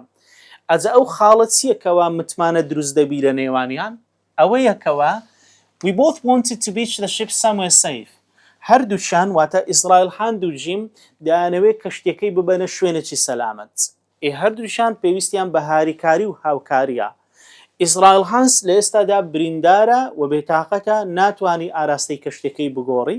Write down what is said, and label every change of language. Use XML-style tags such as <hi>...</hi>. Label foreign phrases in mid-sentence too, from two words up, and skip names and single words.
<ckb>ئەجا ئەو خاڵە چیەکەوە متمانە دروست دەبی لە نێوانیان؟</ckb> <en>ئەوەیەکەوە We both wanted to beach the ship somewhere safe.</en> <ckb>هەردووشان واتە ئیسرائیل هاند و جیم دەیانەوێت کەشتەکەی ببەنە شوێنێکی سەلامەت. هەردووشان پێویستیان بە هاریکاری و هاوکاریە. ئیسرائیل هانس لە ئێستادا بریندارە و بێتاقەتە ناتوانی ئاراستەی کەشتەکەی بگۆڕی.</ckb>